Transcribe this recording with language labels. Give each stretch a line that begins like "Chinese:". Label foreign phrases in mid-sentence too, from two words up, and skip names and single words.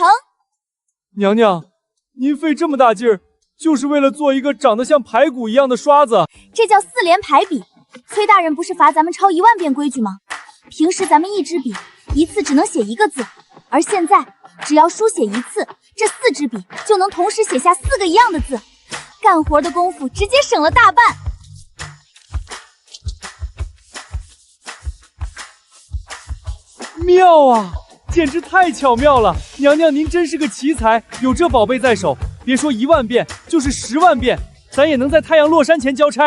Chinese: 娘娘，您費這麼大勁兒，就是為了做一個長得像排骨一樣的刷子？這叫4連排比。崔大人不是罰咱們抄1萬遍規矩嗎？平時咱們1支筆，一次只能寫1個字，而現在只要書寫1次，這4支筆就能同時寫下4個一樣的字，幹活的功夫直接省了大半。妙啊！簡直太巧妙了！娘娘您真是個奇才，有這寶貝在手，別說1萬遍，就是10萬遍，咱也能在太陽落山前交差。